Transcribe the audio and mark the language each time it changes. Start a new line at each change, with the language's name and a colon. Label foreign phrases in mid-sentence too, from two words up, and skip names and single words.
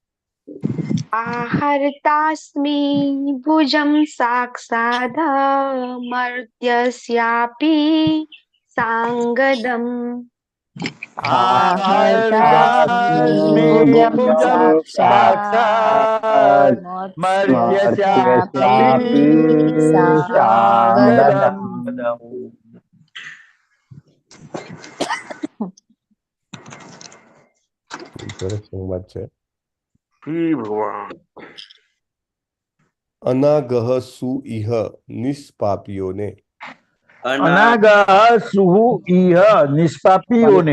Sanskrit: आहर्तास्मि भुजं साक्षात् मर्त्यस्यापि साङ्गदम् आहर्तास्मि भुजं साक्षात् मर्त्यशापि साङ्गदम्
Gujarati: સરસ સંવાદ છે ભગવાન
Sanskrit: અનાગહ સુ ઇહ નિષ્પાપીઓને અનાગહ સુહુ ઇહ નિષ્પાપીઓને